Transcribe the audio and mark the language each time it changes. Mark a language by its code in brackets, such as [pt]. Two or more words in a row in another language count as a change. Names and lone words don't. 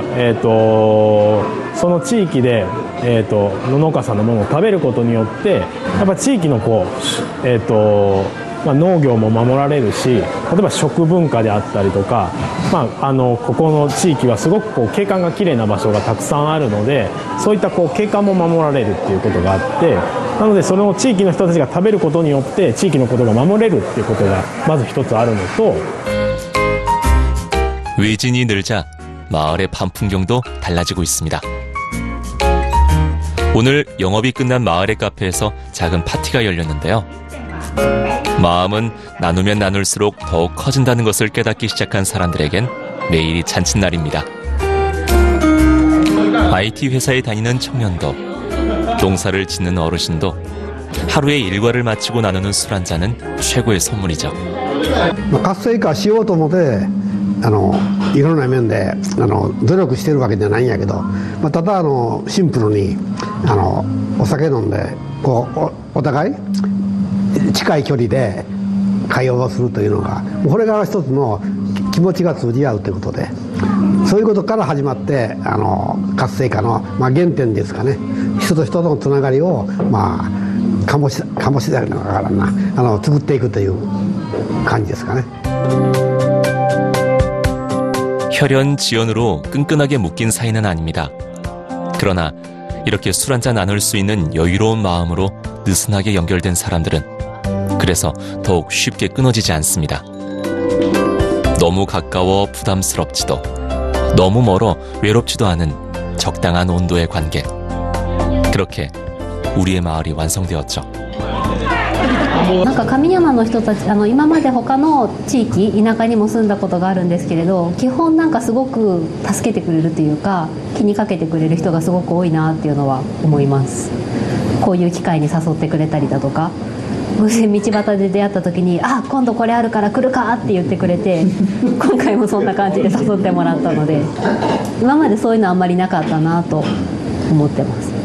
[ja] その地域で農家さんのものを食べることによってやっぱ地域の農業も守られるし、例えば食文化であったりとか、ここの地域はすごく景観がきれいな場所がたくさんあるので、そういった景観も守られるっていうことがあって、なのでそれを地域の人たちが食べることによって地域のことが守れるっていうことがまず一つあるのと、 [ko] 외진이 늘자 마을의 밤 풍경도 달라지고 있습니다. 오늘 영업이 끝난 마을의 카페에서 작은 파티가 열렸는데요. 마음은 나누면 나눌수록 더욱 커진다는 것을 깨닫기 시작한 사람들에겐 매일이 잔칫날입니다. IT 회사에 다니는 청년도, 농사를 짓는 어르신도 하루의 일과를 마치고 나누는 술 한 잔은 최고의 선물이죠. [ja] 活性化しようと思っていろんな面で努力してるわけじゃないんやけど、ただシンプルにお酒飲んでお互い近い距離で会話をするというのが、これが一つの気持ちが通じ合うということで、そういうことから始まって活性化の原点ですかね。人と人とのつながりを醸し出るのかな、作っていくという感じですかね。 [ko] 혈연 지연으로 끈끈하게 묶인 사이는 아닙니다. 그러나 이렇게 술 한잔 나눌 수 있는 여유로운 마음으로 느슨하게 연결된 사람들은 그래서 더욱 쉽게 끊어지지 않습니다. 너무 가까워 부담스럽지도, 너무 멀어 외롭지도 않은 적당한 온도의 관계. 그렇게 우리의 마을이 완성되었죠. [ja] なんか上山の人たち今まで他の地域田舎にも住んだことがあるんですけれど、基本なんかすごく助けてくれるというか気にかけてくれる人がすごく多いなっていうのは思います。こういう機会に誘ってくれたりだとか、偶然道端で出会った時に「あ、今度これあるから来るか」って言ってくれて今回もそんな感じで誘ってもらったので、今までそういうのあんまりなかったなと思ってます。